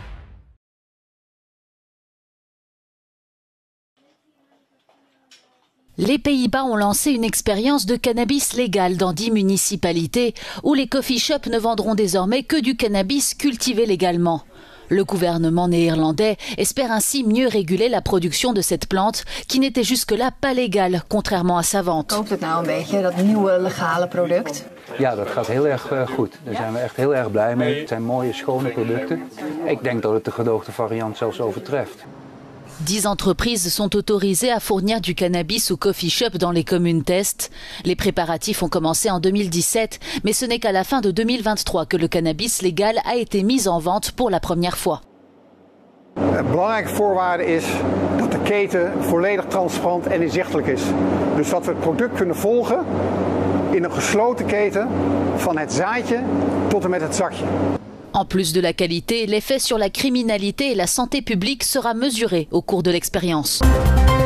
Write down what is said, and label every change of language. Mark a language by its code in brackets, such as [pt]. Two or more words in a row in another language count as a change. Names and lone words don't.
[fr] Les Pays-Bas ont lancé une expérience de cannabis légal dans 10 municipalités où les [en] coffee shops [fr] ne vendront désormais que du cannabis cultivé légalement. Le gouvernement néerlandais espère ainsi mieux réguler la production de cette plante qui n'était jusque-là pas légale, contrairement à sa vente. [nl] Koopt het nou een beetje, dat nieuwe legale product? Ja, dat gaat heel erg goed. Daar zijn we echt heel erg blij mee. Het zijn mooie, schone producten. Ik denk dat het de gedoogde variant zelfs overtreft. [fr] 10 entreprises sont autorisées à fournir du cannabis aux [en] coffee shops [fr] dans les communes test. Les préparatifs ont commencé en 2017, mais ce n'est qu'à la fin de 2023 que le cannabis légal a été mis en vente pour la première fois. [nl] Een belangrijke voorwaarde is dat de keten volledig transparant en inzichtelijk is. Dus dat we het product kunnen volgen in een gesloten keten van het zaadje tot en met het zakje. [fr] En plus de la qualité, l'effet sur la criminalité et la santé publique sera mesuré au cours de l'expérience.